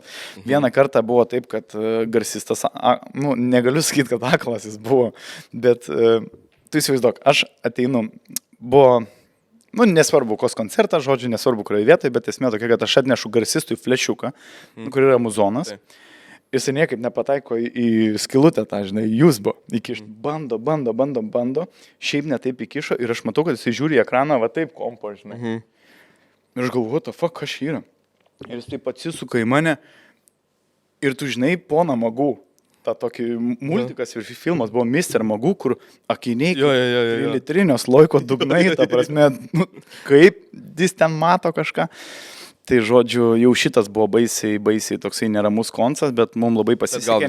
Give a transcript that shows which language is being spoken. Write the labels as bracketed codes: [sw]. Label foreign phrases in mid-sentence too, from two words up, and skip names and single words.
[lt] Vieną kartą buvo taip, kad garsistas, negaliu sakyti, kad aklas jis buvo, bet tu įsivaizduok, aš ateinu, buvo, nesvarbu, kos koncertas, žodžiu, nesvarbu, kurioje vietoje, bet esmė tokia, kad aš atnešu garsistui flešiuką, kur yra muzonas. Jis niekaip nepataiko į skilutę, tą, žinai, jūsbo. Bando, šiaip netaip įkišo ir aš matau, kad jis žiūri į ekraną, va taip kompo, žinai. Ir aš galvoju, [en] what the fuck, [lt] kas yra? Ir jis taip atsisuka į mane ir tu, žinai, poną Magų. Ta tokį multikas ir filmas buvo Mr. Magų, kur akiniai, litrinios loiko dugnai, ta prasme, kaip jis ten mato kažką. Tai žodžiu, jau šitas buvo baisiai toksai neramus koncas, bet mums labai pasisekė.